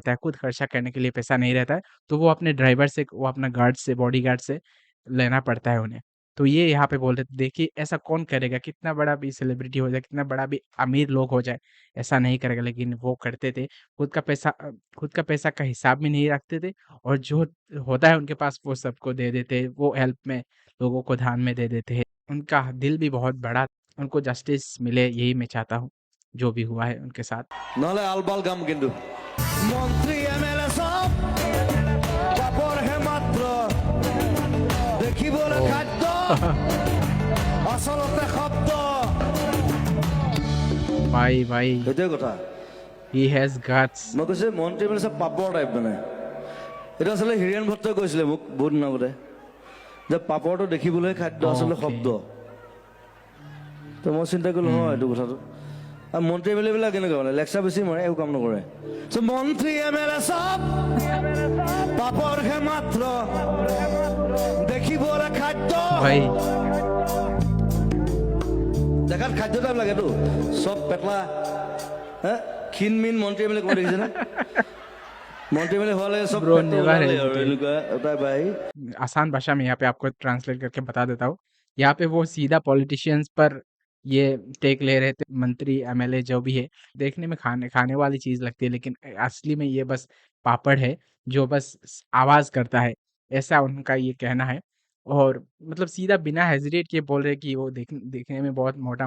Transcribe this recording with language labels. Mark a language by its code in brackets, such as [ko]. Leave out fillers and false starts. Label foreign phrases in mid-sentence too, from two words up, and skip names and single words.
[hi] है खुद खर्चा करने के लिए पैसा नहीं रहता है तो वो अपने ड्राइवर से वो अपना गार्ड से बॉडी गार्ड से लेना पड़ता है उन्हें तो ये यहाँ पे बोल रहे थे देखिए ऐसा कौन करेगा कितना बड़ा भी सेलिब्रिटी हो जाए कितना बड़ा भी अमीर लोग हो जाए ऐसा नहीं करेगा लेकिन वो करते थे खुद का पैसा का हिसाब भी नहीं रखते थे और जो होता है उनके पास वो सबको दे देते वो हेल्प में लोगों को ध्यान में दे देते हैं उनका दिल भी बहुत बड़ा उनको जस्टिस मिले यही मैं चाहता हूँ जो भी हुआ है उनके साथ [as] নহ'লে আলবাল গাম কিন্তু মন্ত্ৰী এমএলএ সব পাপৰহে মাত্ৰ দেখিবলৈ খাদ্য আচলতে শব্দ भाई সেইটোৱে কথা [en] he has guts [as] মই কৈছোঁ মন্ত্ৰী এমএলএ সব পাপৰ টাইপ মানে এইটো আচলতে হিৰেণ ভট্টই কৈছিলে মোক বহুত দিন আগতে যে পাপৰটো দেখিবলৈ খাদ্য আচলতে শব্দ তো মই চিন্তা কৰিলোঁ হয় এইটো কথাটো আৰু মন্ত্ৰী এম এল এবিলাক কেনেকুৱা মানে লেকচাৰ বেছি মাৰে একো কাম নকৰে মন্ত্ৰী এম এল এ চব পাপৰহে মাত্ৰ দেখিবলৈ খাদ্য भाई দেখাত খাদ্য টাইপ লাগেতো চব পেটলা হে ক্ষীণ মিন মন্ত্ৰী এম এল এ ক'ব দেখিছেনে মন্ত্ৰী এম এল এ হোৱা লাগে চব Bro, পেটটো never ওলালে আৰু hesitate. এনেকুৱা এটা বাই [hi] आसान भाषा में यहाँ पे आपको ट्रांसलेट करके बता देता हूँ यहाँ पे वो सीधा पॉलिटिशियंस पर ये टेक ले रहे थे मंत्री एमएलए जो भी है देखने में खाने वाली चीज लगती है लेकिन असली में ये बस पापड़ है जो बस आवाज करता है ऐसा उनका ये कहना है और मतलब सीधा बिना हेजिटेट किए बोल रहे कि वो देखने में बहुत मोटा